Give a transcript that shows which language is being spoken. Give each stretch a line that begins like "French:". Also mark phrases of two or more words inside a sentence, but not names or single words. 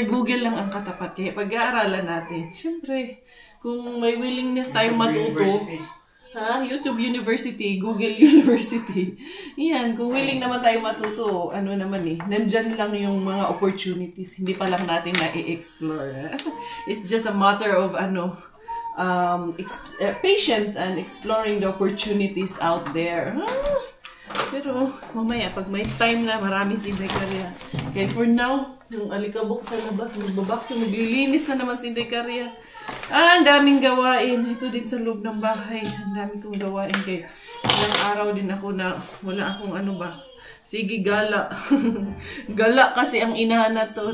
Filipino: Google lang ang katapat. Kaya pag-aaralan natin. Siyempre, kung may willingness tayong matuto, YouTube University, Google University. Yan, kung willing naman tayo matuto, nandyan lang yung mga opportunities. Hindi pa lang natin na-i-explore.
English: It's just a matter of, patience and exploring the opportunities out there.
Filipino: Pero, mamaya, pag may time na, marami si Inday Karya. Kaya
English: for now,
Filipino: yung alikabok sa labas, magbabakyo, maglilinis na naman si Inday Karya. Ang daming gawain. Ito din sa loob ng bahay. Ang daming kong gawain. Kaya ilang araw din ako na wala akong Sige, gala. Gala kasi ang inahan na to.